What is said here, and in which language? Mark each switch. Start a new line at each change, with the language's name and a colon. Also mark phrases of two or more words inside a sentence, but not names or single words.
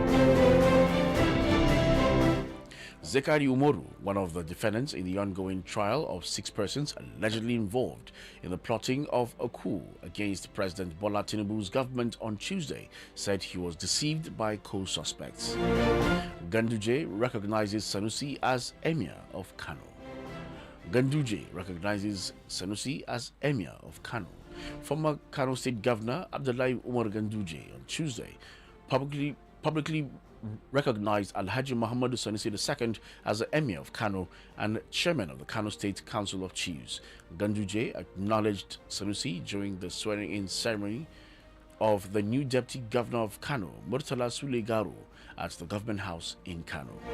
English: Zekari Umoru, one of the defendants in the ongoing trial of 6 persons allegedly involved in the plotting of a coup against President Bola Tinubu's government on Tuesday, said he was deceived by co-suspects. Ganduje recognizes Sanusi as Emir of Kano. Ganduje recognizes Sanusi as Emir of Kano. Former Kano State Governor Abdullahi Umar Ganduje on Tuesday publicly recognized Alhaji Muhammadu Sanusi II as the Emir of Kano and Chairman of the Kano State Council of Chiefs. Ganduje acknowledged Sanusi during the swearing-in ceremony of the new Deputy Governor of Kano, Murtala Sule Garu, at the Government House in Kano.